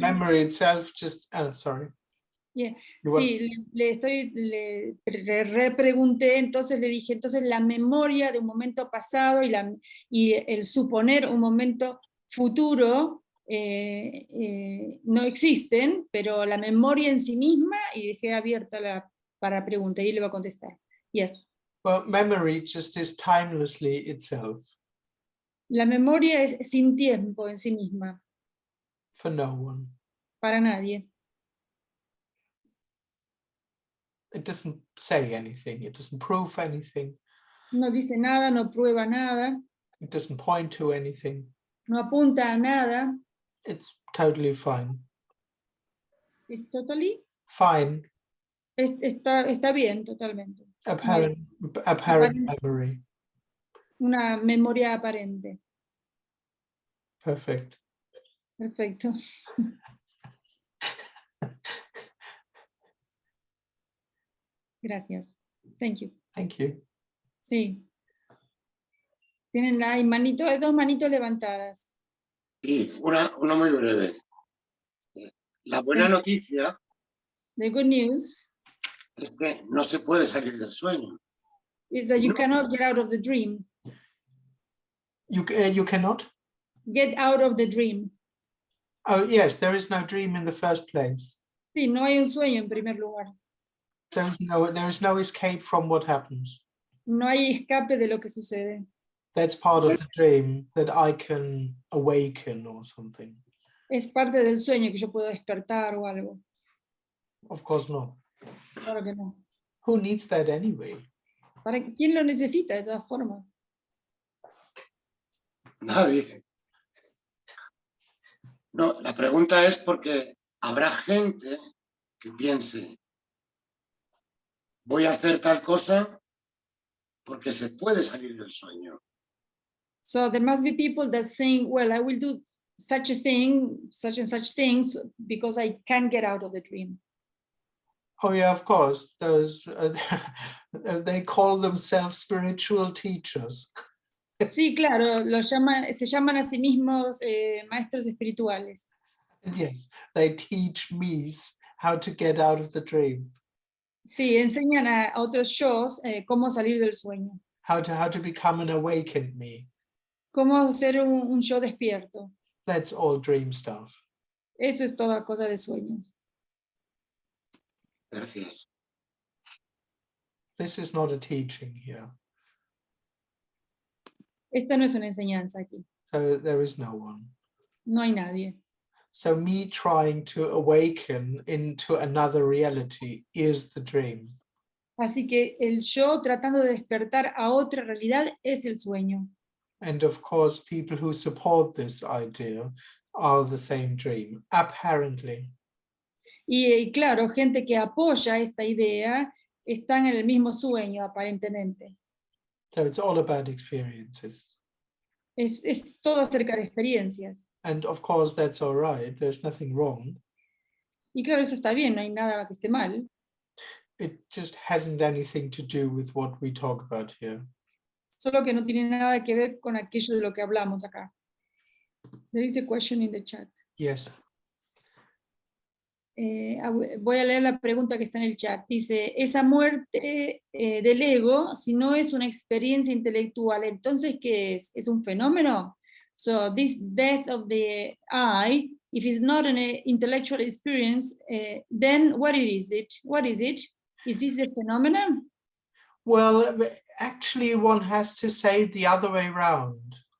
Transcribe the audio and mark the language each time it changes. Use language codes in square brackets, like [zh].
[en] memory itself just, sorry. yeah. You want- [es] Sí, le repregunté, entonces le dije, entonces la memoria de un momento pasado y el suponer un momento futuro no existen, pero la memoria en sí misma, y dejé abierta para pregunta, y él le va a contestar. [en] Yes. Well, memory just is timelessly itself [es] La memoria es sin tiempo en sí misma, [en] for no one. [es] para nadie. [en] It doesn't say anything. It doesn't prove anything. [es] No dice nada, no prueba nada, [en] It doesn't point to anything. [es] no apunta a nada. [en] It's totally fine. It's totally, Fine. [es] está bien, totalmente. [en] Apparent Apparent. memory. [es] Una memoria aparente. [en] Perfect. [es] Perfecto. Gracias. [en] Thank you. Thank you. [es] Sí. Hay dos manitos levantadas. Sí, una muy breve. La buena noticia [en] The good news [es] es que no se puede salir del sueño. [en] is that you No. cannot get out of the dream. You cannot? Get out of the dream. Oh, yes, there is no dream in the first place. [es] Sí, no hay un sueño en primer lugar. [en] There is no escape from what happens. [es] No hay escape de lo que sucede. [en] That's part of the dream, that I can awaken or something. [es] Es parte del sueño que yo puedo despertar o algo. [en] Of course not. [es] Claro que no. [en] Who needs that anyway? [es] ¿Quién lo necesita de todas formas? Nadie. No, la pregunta es porque habrá gente que piense, voy a hacer tal cosa porque se puede salir del sueño. [en] So there must be people that think, well, I will do such a thing, such and such things, because I can get out of the dream. Oh yeah, of course. Those they call themselves spiritual teachers. [es] Sí, claro, se llaman a sí mismos maestros espirituales. [en] Yes, they teach me how to get out of the dream. [es] Sí, enseñan a otros shows cómo salir del sueño, [en] How to become an awakened me. [es] cómo ser un yo despierto. [en] That's all dream stuff. [es] Eso es toda cosa de sueños. Gracias. [en] This is not a teaching here. [es] Esta no es una enseñanza aquí. [en] So there is no one. [es] No hay nadie. [en] So me trying to awaken into another reality is the dream. [es] Así que el yo tratando de despertar a otra realidad es el sueño. [en] And of course, people who support this idea are the same dream, apparently. [es] Y claro, gente que apoya esta idea están en el mismo sueño, aparentemente. [en] So it's all about experiences. [es] Es todo acerca de experiencias. [en] And of course, that's all right. There's nothing wrong. [es] Y claro, eso está bien, no hay nada que esté mal. [en] It just hasn't anything to do with what we talk about here. [es] Solo que no tiene nada que ver con aquello de lo que hablamos acá. [en] There is a question in the chat. Yes. [es] Voy a leer la pregunta que está en el chat. Dice, esa muerte del ego, si no es una experiencia intelectual, entonces, ¿qué es? ¿Es un fenómeno? [en] So, this death of the I, if it's not an intellectual experience, then what is it? What is it? Is this a phenomenon? Well, actually, one has to say it the other way around.